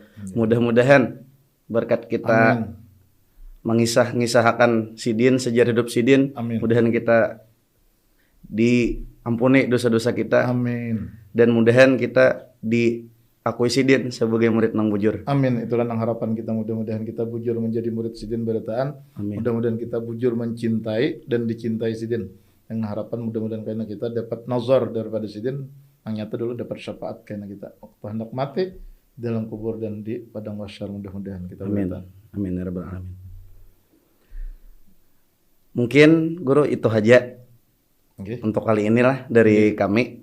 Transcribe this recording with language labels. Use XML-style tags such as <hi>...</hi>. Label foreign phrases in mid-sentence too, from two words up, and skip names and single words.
<bjn>Mudah-mudahan berkat kita mengisahkan sidin, sejarah hidup sidin, mudahan kita diampuni dosa-dosa kita. Amin. Dan mudahan kita diakui sidin sebagai murid nang bujur. Amin. Itulah nang harapan kita, mudah-mudahan kita bujur menjadi murid sidin berataan. Mudah-mudahan kita bujur mencintai dan dicintai sidin. Yang harapan mudah-mudahan karena kita dapat nazar daripada sidin, yang nyata dulu dapat syafaat karena kita waktu hendak mati dalam kubur dan di padang mahsyar, mudah-mudahan kita berataan.</bjn> <ar>آمين يا رب العالمين.</ar> <id>Mungkin guru itu aja. Untuk kali inilah dari kami.</id>